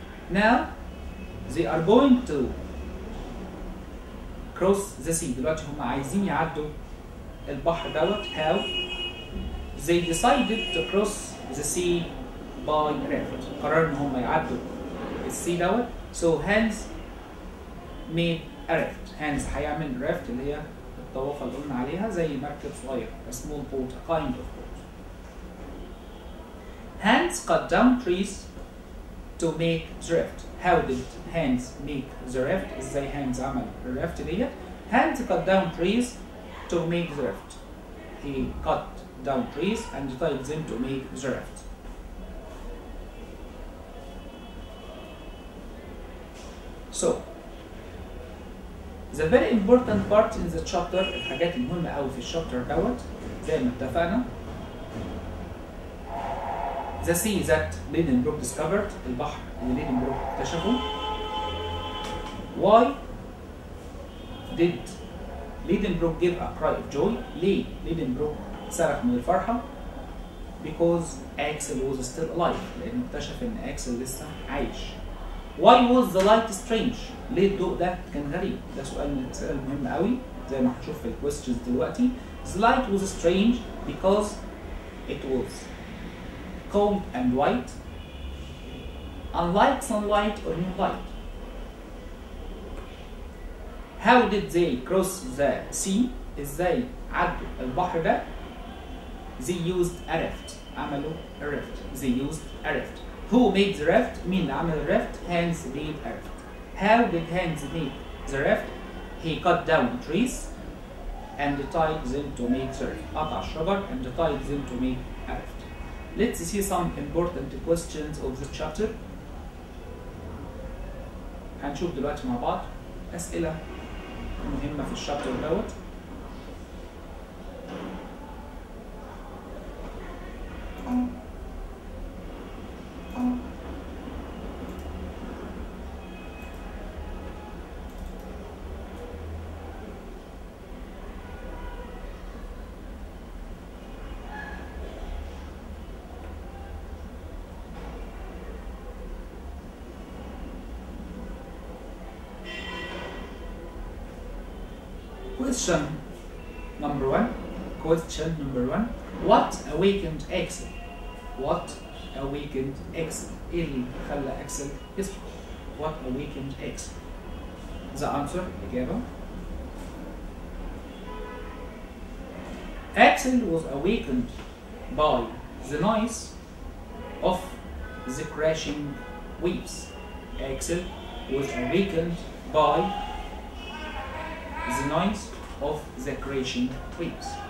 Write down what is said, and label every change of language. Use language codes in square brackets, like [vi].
[en] Now they are going to cross the sea. [ar] دلوقتي هم عايزين يعدوا البحر دوت. How? [en] They decided to cross the sea by raft. [ar] قرروا ان هم يعدوا السي دوت. [en] So Hans made a raft. [ar] Hans هيعمل raft اللي هي الطوافة اللي قلنا عليها زي مركب صغير. [en] A small boat, a kind of boat. Hans cut down trees to make the raft. How did Hans make the raft? [ar] ازاي Hans عمل الرافت ديت؟ [en] Hans cut down trees to make the raft. He cut down trees and tied them to make the raft. So, the very important part in the chapter, [ar] الحاجات المهمة أوي في الشابتر دوت زي ما اتفقنا. [en] The sea that Lidenbrock discovered. [ar] البحر اللي Lidenbrock اكتشفه. [en] Why did Lidenbrock give a cry of joy? [ar] ليه Lidenbrock صرخ من الفرحة؟ [en] Because Axel was still alive. [ar] لأنه اكتشف إن أكسل لسه عايش. [en] Why was the light strange؟ [ar] ليه الضوء ده كان غريب؟ ده سؤال من الأسئلة المهمة قوي زي ما هنشوف في الكويستشنز دلوقتي. [en] The light was strange because it was cold and white, unlike sunlight or moonlight. How did they cross the sea؟ [ar] ازاي عدوا البحر ده؟ [en] They used a raft. عملوا a raft. They used a raft. Who made the raft؟ [ar] مين اللي عمل الرافت؟ [en] Hans made a raft. How did Hans make the raft؟ He cut down trees and tied them to make the raft. [ar] قطع الشجر [en] and tied them to make a raft. Let's see some important questions of the chapter. [ar] هنشوف دلوقتي مع بعض أسئلة مهمة في الشابتر دوت. [en] Question number one. What awakened Axel? What awakened Axel? [ar] إيه اللي خلى أكسل يصحى؟ [en] What awakened Axel? The answer [ar] الإجابة. [en] Axel was awakened by the noise of the crashing waves. Axel was awakened by the noise of the crashing waves.